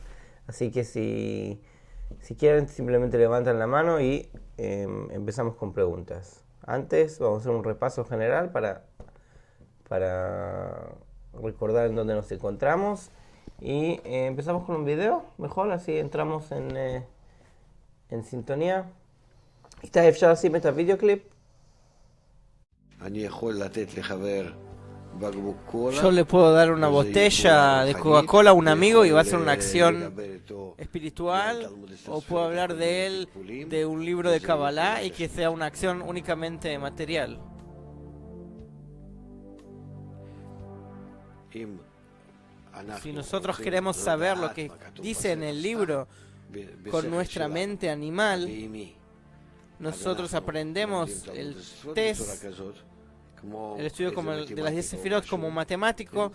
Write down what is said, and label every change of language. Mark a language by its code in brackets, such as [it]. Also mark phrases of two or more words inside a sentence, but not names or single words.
[es] Así que si quieren, simplemente levantan la mano y empezamos con preguntas. Antes vamos a hacer un repaso general para recordar en dónde nos encontramos. Y empezamos con un video, mejor, así entramos en sintonía. [he] ¿Está אפשר לשים את הוידאו קליפ? אני יכול לתת לחבר בקבוק קולה. [es] yo le puedo dar una botella de Coca-Cola a un amigo y va a ser una acción espiritual, o puedo hablar de él, de un libro de Kabbalah, y que sea una acción únicamente material. Si nosotros queremos saber lo que dice en el libro con nuestra mente animal, nosotros aprendemos el test, el estudio como de las 10 sefirot como matemático.